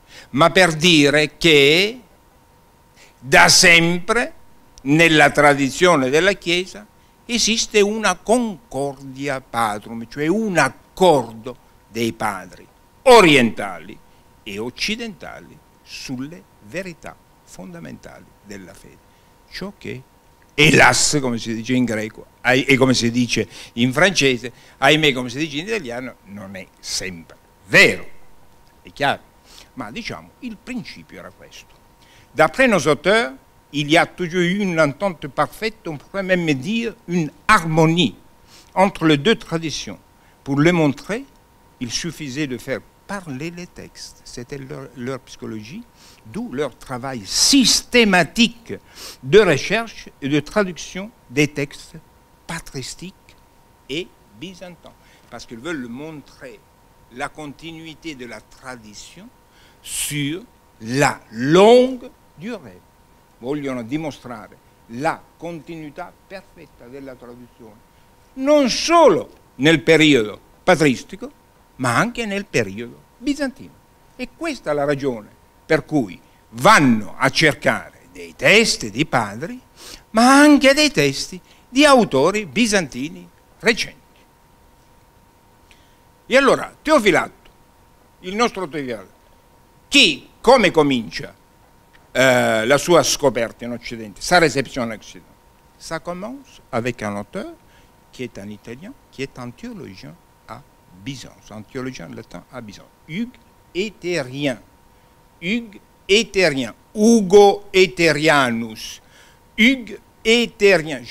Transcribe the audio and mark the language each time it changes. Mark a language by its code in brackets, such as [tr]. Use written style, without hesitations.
[it] ma per dire che da sempre nella tradizione della Chiesa esiste una concordia patrum, cioè un accordo dei padri orientali e occidentali sulle verità fondamentali della fede. Ciò che, hélas, come si dice in greco, e come si dice in francese, ahimè, come si dice in italiano, non è sempre vero, è chiaro. Ma diciamo, il principio era questo. [fr] D'après nos auteurs, il y a toujours eu une entente parfaite, on pourrait même dire une harmonie entre les deux traditions. Pour le montrer, il suffisait de faire parler les textes. C'était leur psychologie, d'où leur travail systématique de recherche et de traduction des textes patristiques et byzantins. Parce qu'ils veulent montrer la continuité de la tradition sur la longue durée. [it] Vogliono dimostrare la continuità perfetta della traduzione, non solo nel periodo patristico, ma anche nel periodo bizantino. E questa è la ragione per cui vanno a cercare dei testi di padri, ma anche dei testi di autori bizantini recenti. E allora, Teofilato, il nostro Teofilato, chi, come comincia la sua scoperta in Occidente, [fr] sa réception en Occident? Ça commence avec un auteur qui est un Italien, qui est un théologien à Byzance, un théologien latin à Byzance, Hugues Éthérien. Hugues Éthérien, Ugo Éthérianus, Hugues Éthérien.